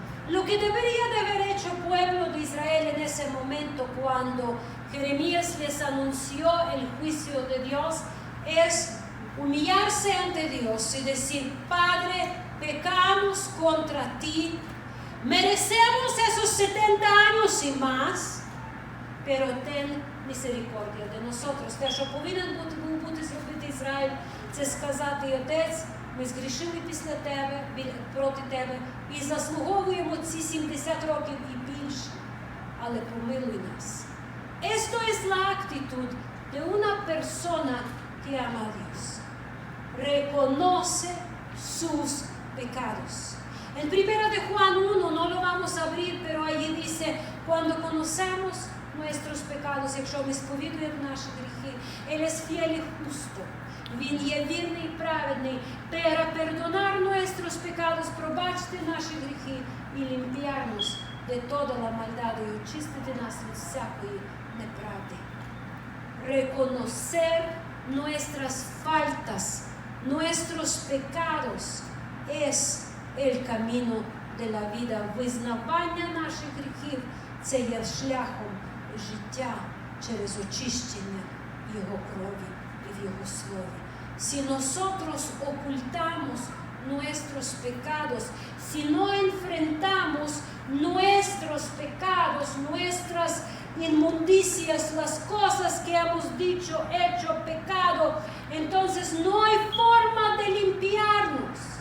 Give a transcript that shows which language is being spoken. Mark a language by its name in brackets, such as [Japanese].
[Spanish] Lo que debería de haber hecho el pueblo de Israel en ese momento, cuando Jeremías les anunció el juicio de Dios, es humillarse ante Dios y decir: Padre, pecamos contra ti, merecemos esos 70 años y más, pero ten misericordia de nosotros. [Ukrainian] Те, що повинен бути зробити Ізраїль, це сказати: Отець, ми згрішили після тебе, проти тебе, і заслуговуємо ці 70 років і більше, але помилуй нас. [Spanish] Esto es la actitud de una persona que ama a Dios. Reconoce sus pecados. En 1 de Juan 1, no lo vamos a abrir, pero allí dice: cuando conocemos nuestros pecados, [Ukrainian] якщо ми сповідуємо наші гріхи, [Spanish] Él es fiel y justo. Він є вірний і праведний, para perdonar nuestros pecados, пробачити наші гріхи і limpiarnos de toda la maldad, y очистити нас від всякої неправди. Reconocer nuestras faltas, nuestros pecados, es el camino de la vida. [Ukrainian] Визнавання наших гріхів – це є шляхом життя через очищення Його крові і в Його Слові. [Spanish] Si nosotros ocultamos nuestros pecados, si no enfrentamos nuestros pecados, nuestras inmundicias, las cosas que hemos dicho, hecho, pecado, entonces no hay forma de limpiarnos.